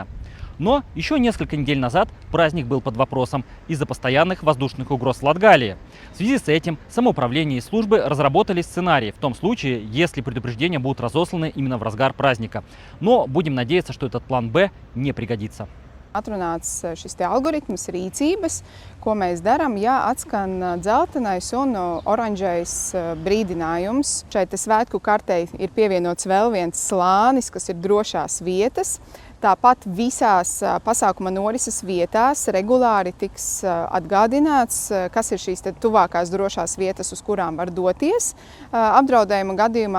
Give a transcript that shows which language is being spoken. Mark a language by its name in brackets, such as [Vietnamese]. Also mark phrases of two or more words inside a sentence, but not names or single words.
[Russian] Но еще несколько недель назад праздник был под вопросом из-за постоянных воздушных угроз Латгалии. В связи с этим самоуправление и службы разработали сценарий в том случае, если предупреждения будут разосланы именно в разгар праздника. Но будем надеяться, что этот план «Б» не пригодится. [Latvian] Atrunāts šis algoritms rīcības, ko mēs darām, ja atskan dzeltenais un oranžais brīdinājums. Šeit svētku kartei ir pievienots vēl viens slānis, kas ir drošās vietas. Tāpat visās pasākuma norises vietās regulāri tiks atgādināts, kas ir šīs tuvākās drošās vietas, uz kurām var doties apdraudējuma gadījumā.